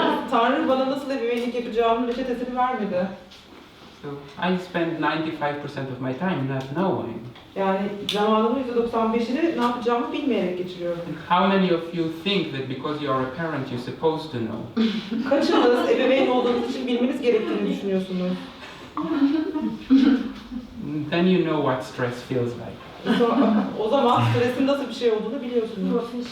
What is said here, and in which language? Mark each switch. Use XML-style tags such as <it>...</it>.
<tr>Tanrı bana nasıl ebeveynlik yapacağımın reçetesini vermedi.</tr> <en>So I spend 95% of my time not knowing.</en> <tr>Yani zamanımın %95'ini ne yapacağımı bilmeyerek geçiriyorum.</tr> <en>How many of you think that because you are a parent you're supposed to know?</en> <tr>Kaçınız ebeveyn olduğunuz için bilmeniz gerektiğini düşünüyorsunuz?</tr> <en>Then you know what stress feels like.</en> <tr>O zaman stresin nasıl bir şey olduğunu biliyorsunuz.</tr>